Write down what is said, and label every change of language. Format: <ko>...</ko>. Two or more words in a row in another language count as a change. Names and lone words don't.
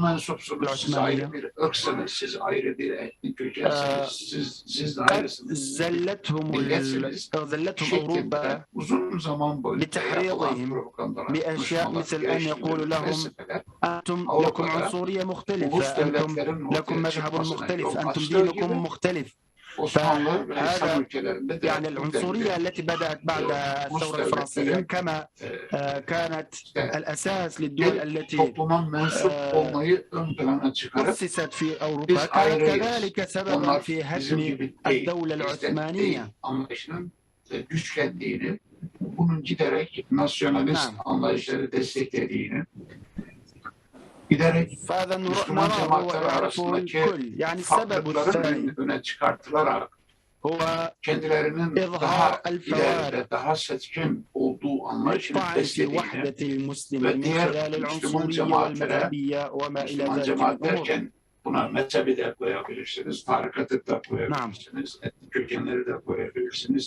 <tr>mensupsunuz, siz ayrı bir ırksınız, siz ayrı bir etnik kökensiniz, siz de ayrısınız, milletsiniz şeklinde uzun zaman boyunca yapılan propagandalar, konuşmalar, eleştiriler, meseleler Avrupa'da ulus devletlerin ortaya çıkmasına yol açtığı gibi Osmanlı ve İslam ülkelerinde de</tr> <ar>يعني العنصرية التي بدأت بعد الثورة الفرنسية كما كانت الأساس للدول التي</ar> <tr>topluma mensup olmayı ön plana çıkarıp</tr> <ar>أسست في أوروبا كانت كذلك سببا في هدم الدولة العثمانية.</ar> <tr>Anlayışının güçlendiğini, bunun giderek nasyonalist anlayışları desteklediğini, giderek Müslüman cemaatler arasındaki farklılıkların öne çıkartılarak kendilerinin daha ileride, daha seçkin olduğu anlayışını beslediğini ve diğer Müslüman cemaatlere, Müslüman cemaat derken buna mezhebi de koyabilirsiniz, tarikatı da koyabilirsiniz, etnik kökenleri de koyabilirsiniz.</tr>